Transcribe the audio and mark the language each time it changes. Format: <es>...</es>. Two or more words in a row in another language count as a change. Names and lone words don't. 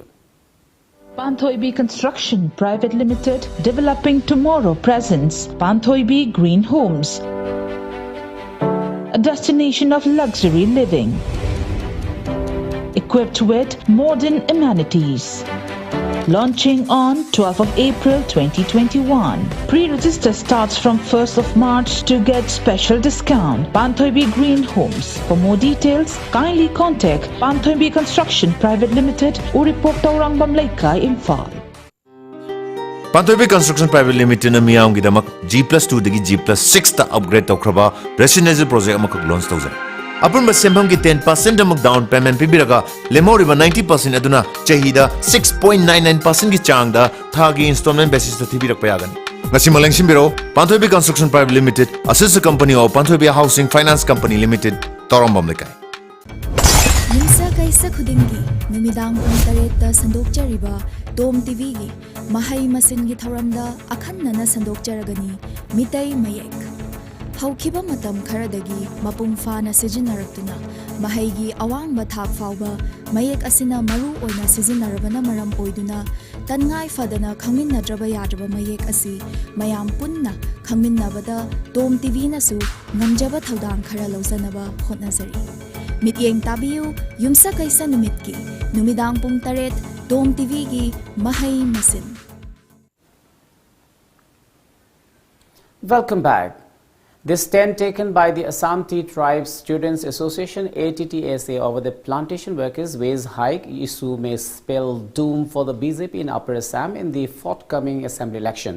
<en>Panthoibi Construction Private Limited, developing tomorrow presents Panthoibi Green Homes, a destination of luxury living, equipped with modern amenities. Launching on 12th of April 2021. Pre-register starts from 1st of March to get special discount. Panthoibi Green Homes. For more details, kindly contact Panthoibi Construction Private Limited, Uripok Taurang Lekai, Imphal.</en> <mni>Panthoibi Construction Private Limited na miyam gidamak G+2 dagi G+6 ta upgrade tawkraba</mni> <en>residential project</en> <mni>amakak launch tawzai. Apun basembam ki 10% amak</mni> <en>down payment</en> <mni>pibiraga lemoriba 90% aduna chahida 6.99% ki changda thagi</mni> <en>installment basis</en> <mni>ta thibirak payagani. Ngasi malengsim biro Panthoibi Construction Private Limited</mni> <en>assistant company of</en> <mni>Panthoibi Housing Finance Company Limited Torambam lekai. Yimsa kaisa khudingi numidang pung tareta sandokchariba TOMTV gi mahai masin gi thoramda akhanna sandokcharagani mitai mayek. Haukiba matam kharadagi mapung fana sijinaratuna mahaigi awangba thak fawba mayek asina maru oina sijinarabana maram oiduna tangai fadana khangminnadraba yadraba mayek asi mayam punna khangminnabada TOMTV nasu ngamjaba thodang khara lawsanaba hotnazari mityeng tabiu yumsa kaisa numitki numidang pung taret TOMTV gi mahai masin.</mni> <en>Welcome back. The stand taken by the Assam Tea Tribes Students Association ATTSA over the plantation workers' wage hike issue may spell doom for the BJP in Upper Assam in the forthcoming assembly election.</en>